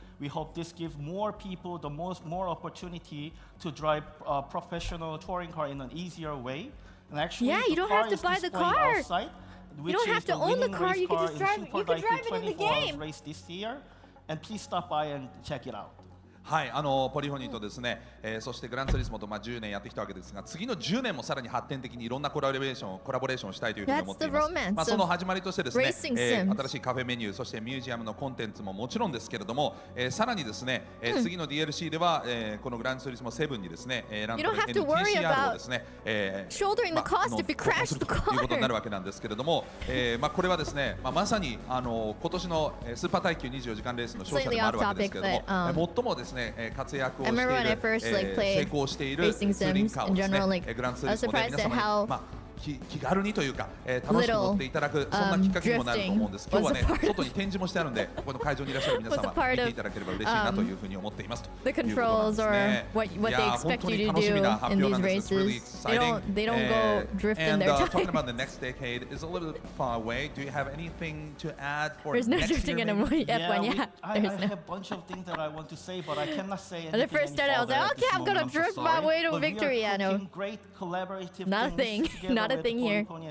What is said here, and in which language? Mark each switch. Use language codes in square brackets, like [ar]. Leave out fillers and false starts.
[en] We hope this gives more people more opportunity to drive a professional touring car in an easier way. And actually, you don't have to buy the car. Outside, you don't have to own the car. You can just drive it. You can drive it in the game. Race this year, and please stop by and check it out. [ja] はい、ポリフォニーとですね、そしてグランツーリスモと10年やってきたわけですが、次の10年もさらに発展的にいろんなコラボレーションをしたいというふうに思っています。その始まりとしてですね、新しいカフェメニュー、そしてミュージアムのコンテンツももちろんですけれども、さらにですね、次の DLC では、このグランツーリスモ7にですね、ランドの NTCR をですね、 [en] shouldering the cost if you crash the car [ja] ということになるわけなんですけれども、これはですね、まさに今年のスーパー耐久24時間レースの勝者でもあるわけですけれども、最もですね活躍をしている、成功しているツーリングカーをですね、グランツーリスモで皆様に気軽にというか、楽しく乗っていただく、そんなきっかけにもなると思うんです。今日はね、外に展示もしてあるんで、ここの会場にいらっしゃる皆様見ていただければ嬉しいなというふうに思っていますということなんですね。いや、本当に楽しみな発表なんです。 [en] It's really exciting. And talking about the next decade is a little bit far away. Do you have anything to add for next year? There's no drifting anymore. I have a bunch of things that I want to say, but I cannot say anything. When I first started, I was like, okay, I'm gonna drift my way to victory. I know. Nothing. Not a thing here.